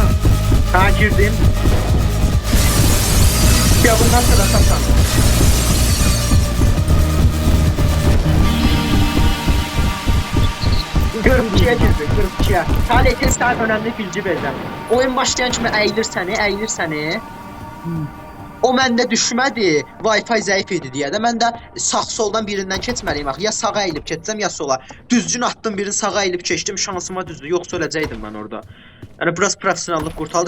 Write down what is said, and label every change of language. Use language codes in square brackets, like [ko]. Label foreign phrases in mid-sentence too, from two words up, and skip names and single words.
[tr] Ha girdim. Ya bundan sonra kazandım. Görüntüye girdi. Sadece sen önemli bilgi vereceğim. [az] Oyun başlayan kimi əyilir səni. O məndə düşmədi, Wi-Fi zəif idi deyə də mən də sağ soldan birindən keçməliyim axı. Ya sağa əyilib keçsəm, ya sola. Düzgün atdım, birini sağa əyilib keçdim, şansıma düzdü. Yoxsa öləcəydim mən orada. Yəni biraz professionallıq qurtardı.